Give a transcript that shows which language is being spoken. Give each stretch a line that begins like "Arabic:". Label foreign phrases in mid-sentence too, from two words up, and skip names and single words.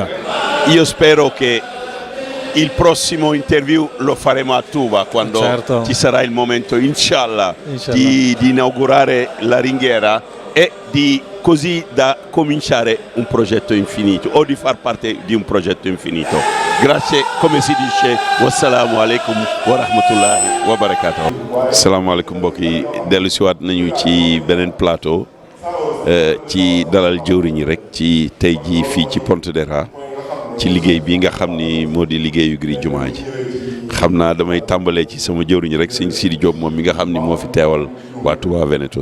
Italian: Io spero che il prossimo interview lo faremo a Touba, quando certo, ci sarà il momento, inshallah. Di inaugurare la ringhiera e di così da cominciare un progetto infinito, o di far parte di un progetto infinito. Grazie, come si dice,
Arabic: والسلام عليكم ورحمة الله وبركاته. السلام عليكم
Wolof: mbokk yi, dellu si waat nañu ci beneen plateau ci dalal jëwriñ rek ci tey jii fii ci Pontedera ci liggéey bi nga xam ni moo di liggéeyu Gri Jumaa ji. xam naa damay tàmbalee ci sama jëwriñ rek sëñ Sidi Diop moom mi nga xam ni moo fi teewal waa Touba Veneto.